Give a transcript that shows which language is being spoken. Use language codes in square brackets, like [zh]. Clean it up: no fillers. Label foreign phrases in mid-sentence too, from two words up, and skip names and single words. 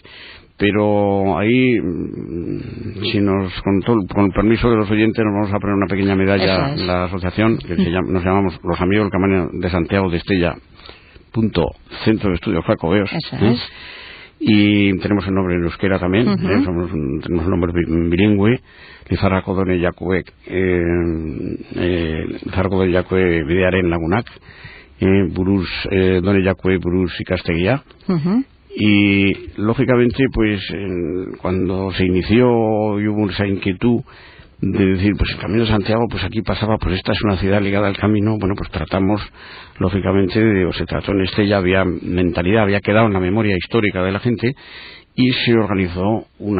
[es] Pero ahí, con el permiso de los oyentes, nos vamos a poner una pequeña medalla en la asociación, que nos llamamos Los Amigos del Camino de Santiago de Estella, Centro de Estudios Jacobeos. Y tenemos el nombre en euskera también, tenemos el nombre bilingüe, Lizarrako Done Jakue Bidearen Lagunak, Buruz Done Jakue Buruz Ikastegia. Y lógicamente, pues, cuando se inició y hubo esa inquietud de decir, pues, el Camino de Santiago, pues aquí pasaba, pues esta es una ciudad ligada al camino, bueno, pues tratamos, lógicamente, o se trató en Estella, había mentalidad, había quedado en la memoria histórica de la gente, y se organizó una